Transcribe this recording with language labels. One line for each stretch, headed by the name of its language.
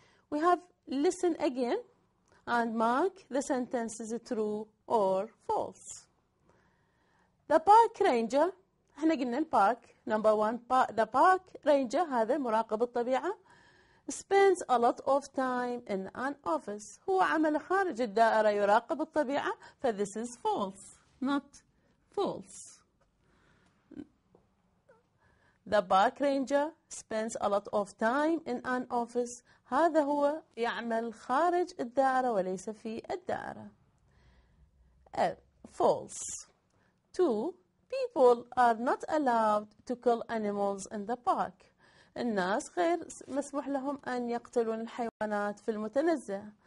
English: We have listen again and mark the sentences true or false. The park ranger,
Arabic: احنا قلنا البارك
English: number 1 the park ranger
Arabic: هذا مراقب الطبيعة
English: spends a lot of time in an office.
Arabic: هو عمل خارج الدائرة يراقب الطبيعة.
English: this is false, not false. The park ranger spends a lot of time in an office.
Arabic: هذا هو يعمل خارج الدائرة وليس في الدائرة.
English: False. 2. People are not allowed to kill animals in the park.
Arabic: الناس غير مسموح لهم أن يقتلون الحيوانات في المتنزه.